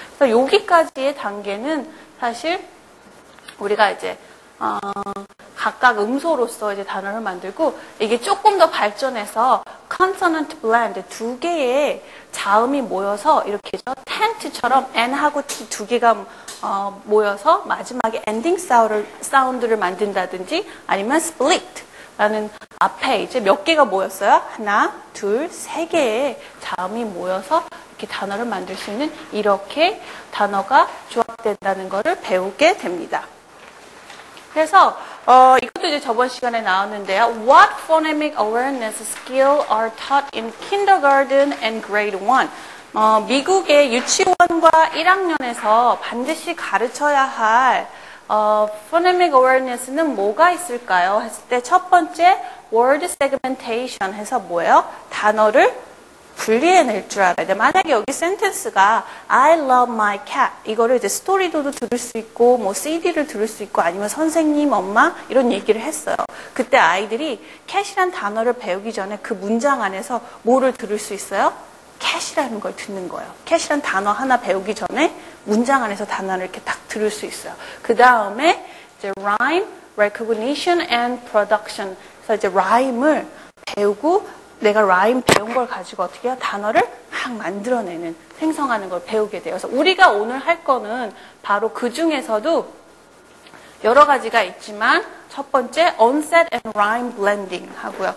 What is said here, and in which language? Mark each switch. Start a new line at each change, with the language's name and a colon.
Korean: 그래서 여기까지의 단계는 사실 우리가 이제 각각 음소로서 이제 단어를 만들고 이게 조금 더 발전해서 consonant blend 두 개의 자음이 모여서 이렇게 tent처럼 n하고 t 두 개가 모여서 마지막에 엔딩 사운드를 만든다든지 아니면 split 라는 앞에 이제 몇 개가 모였어요? 하나, 둘, 세 개의 자음이 모여서 이렇게 단어를 만들 수 있는 이렇게 단어가 조합된다는 것을 배우게 됩니다. 그래서 이것도 이제 저번 시간에 나왔는데요.
English: What phonemic awareness skill are taught in kindergarten and grade 1?
Korean: 미국의 유치원과 1학년에서 반드시 가르쳐야 할 phonemic awareness는 뭐가 있을까요? 했을 때 첫 번째 word segmentation 해서 뭐예요? 단어를 분리해낼 줄 알아야 돼. 만약에 여기 센텐스가
English: I love my cat
Korean: 이거를 이제 스토리도도 들을 수 있고 뭐 CD를 들을 수 있고 아니면 선생님, 엄마 이런 얘기를 했어요. 그때 아이들이 cat이란 단어를 배우기 전에 그 문장 안에서 뭐를 들을 수 있어요? cat이라는 걸 듣는 거예요. cat이란 단어 하나 배우기 전에 문장 안에서 단어를 이렇게 딱 들을 수 있어요.
English: 그 다음에 이제 rhyme, recognition and production.
Korean: 그래서 이제 rhyme을 배우고 내가 라임 배운 걸 가지고 어떻게 해요? 단어를 막 만들어내는, 생성하는 걸 배우게 돼요. 그래서 우리가 오늘 할 거는 바로 그 중에서도 여러 가지가 있지만 첫 번째
English: onset and rhyme blending
Korean: 하고요.